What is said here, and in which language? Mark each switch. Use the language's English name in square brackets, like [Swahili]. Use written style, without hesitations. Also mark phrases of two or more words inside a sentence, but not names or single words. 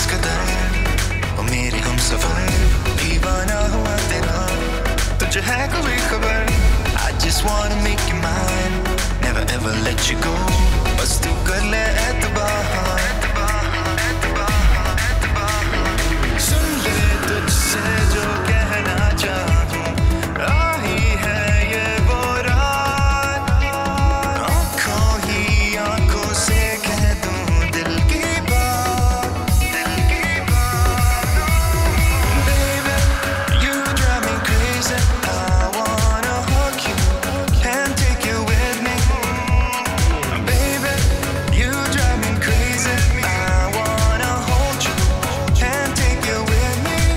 [Hindi] कदर ओ मेरे हम सफर दीवाना हुआ तेरा, तुझे है कोई खबर? [English] I just wanna make you mine, never ever let you go, [Hindi] बस तू कर ले एतबार। सुन ले तुझसे जो कहना चाहूं, आही है ये वो रात, आँखों ही आँखों से कह दूं दिल की बात, दिल की बात। [English] Baby, you drive me crazy, I wanna hug you and take you with me. Baby, you drive me crazy, I wanna hold you and take you with me.